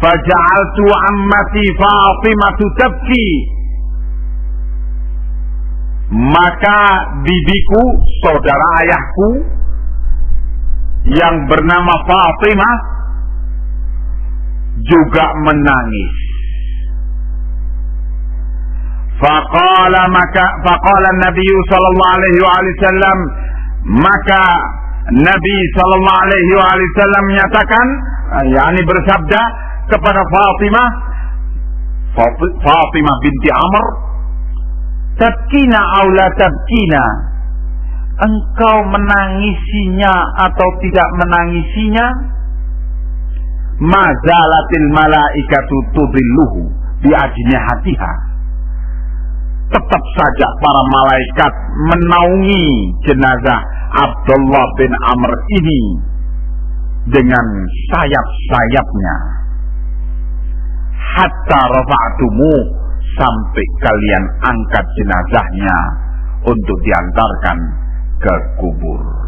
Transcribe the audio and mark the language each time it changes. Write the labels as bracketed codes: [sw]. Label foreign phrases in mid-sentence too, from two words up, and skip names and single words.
[ar] فجعلت عمتي فاطمة تبكي, [id] maka bibiku, saudara ayahku yang bernama Fatimah juga menangis. [ar] فقال النبي صلى الله عليه وسلم, [id] maka Nabi [ar] صلى الله عليه وسلم [id] menyatakan, yakni bersabda kepada Fatimah binti Amr, [ar] تبكين أو لا تبكين, [id] engkau menangisinya atau tidak menangisinya? [ar] ما زالت الملائكة تظله بأجنحتها, [id] tetap saja para malaikat menaungi jenazah Abdullah bin Amr ini dengan sayap-sayapnya. [ar] حتى رفعتموه, [id] sampai kalian angkat jenazahnya untuk diantarkan ke kubur.